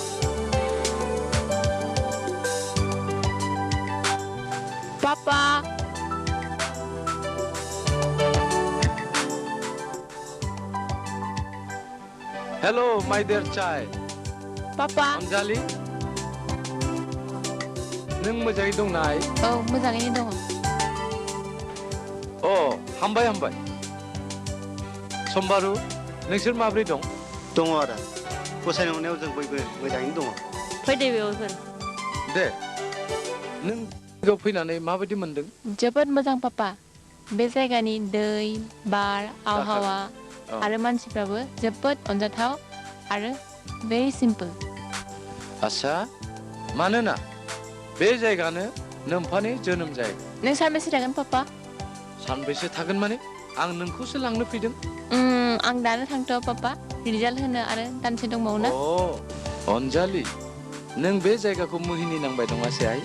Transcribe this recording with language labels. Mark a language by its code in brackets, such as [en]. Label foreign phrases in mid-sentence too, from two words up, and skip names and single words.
[brx] Papa! [en] hello my dear child [brx] Papa! अनजालि नों मोजाङै दंना आइ मोजाङैनो दङ. हामबाय समबारु नोंसोर माब्रै दं आदा गसाइनि अननायाव जों बयबो मोजाङैनो दङ फैदो बेयाव होन दे नों जायगायाव फैनानै माबायदि मोनदों जोबोद मोजां पापा बे जायगानि दै बार आबहावा आरो मानसिफ्राबो जोबोद अनजाथाव आरो [en] very simple. [brx] आच्छा मानोना बे जायगानो नोम्फानि जोनोम जायगा नों सानबेसे थागोन पापा? सानबेसे थागोन माने आं नोंखौसो लांनो फैदों आं दानो थांथ'आ पापा रिजाल्ट होनो आरो दानसे दंबावो ना अनजालि नों बे जायगाखौ मुहिनि नांबाय दङासै आइ